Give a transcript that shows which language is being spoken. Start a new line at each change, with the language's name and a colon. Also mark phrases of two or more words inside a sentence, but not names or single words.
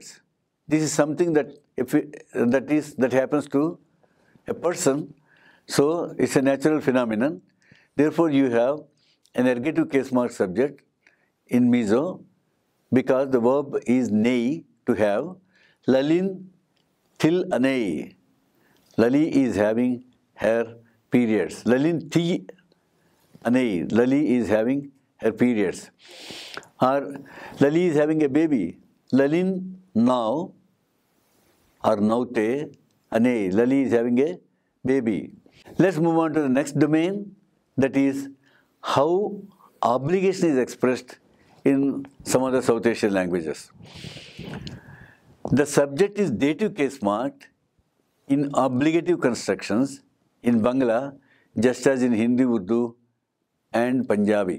English: This is something that that happens to a person. So, it's a natural phenomenon. Therefore, you have an ergative case mark subject in Mizo because the verb is nei, to have.
Mizo: Lalin til anei.
English: Lali is having her periods.
Mizo: Lalin thi anei.
English: Lali is having her periods. Or Lali is having a baby.
Mizo: Lalin now or naute anei.
English: Lali is having a baby. Let's move on to the next domain, that is how obligation is expressed in some of the South Asian languages. The subject is dative case marked in obligative constructions in Bangla, just as in Hindi, Urdu, and Punjabi.